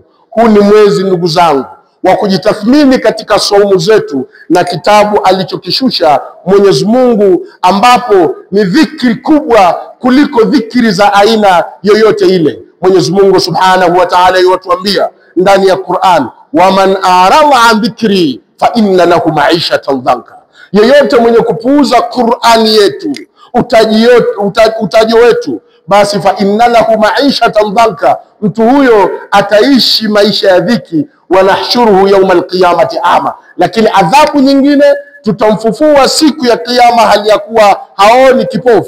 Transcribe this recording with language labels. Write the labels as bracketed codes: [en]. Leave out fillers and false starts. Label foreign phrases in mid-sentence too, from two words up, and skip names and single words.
[sw] Huu ni mwezi, ndugu zangu, wa kujitathmini katika saumu zetu na kitabu alichokishusha Mwenyezi Mungu, ambapo ni dhikri kubwa kuliko dhikri za aina yoyote ile. Mwenyezi Mungu [ar] سبحانه وتعالى [sw] yuatuambia ndani ya Qur'an, [ar] ومن أعرض عن ذكري فإن له معيشة ضنكا, [sw] yeyote mwenye kupuuza Qur'ani yetu, utaji wetu, basi [ar] فإن له معيشة ضنكا, [sw] mtu huyo ataishi maisha ya dhiki, [ar] ونحشره يوم القيامة أعمى, [sw] lakini adhabu nyingine tutamfufua siku ya kiyama hali ya kuwa haoni, kipofu.